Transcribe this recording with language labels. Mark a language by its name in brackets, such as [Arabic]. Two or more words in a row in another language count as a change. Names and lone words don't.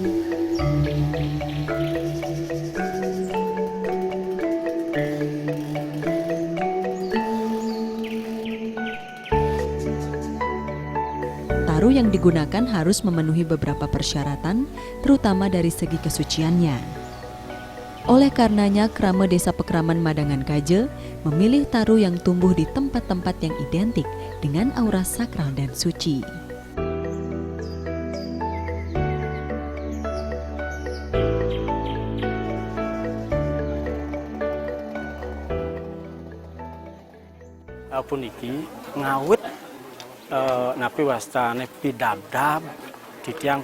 [Indonesian] Taru yang digunakan harus memenuhi beberapa persyaratan, terutama dari segi kesuciannya. Oleh karenanya, Krama Desa Pekraman Madangan Kaje memilih taru yang tumbuh di tempat-tempat yang identik dengan aura sakral dan suci. [Balinese] Puniki ngawit napi wastane pidabdab ditiang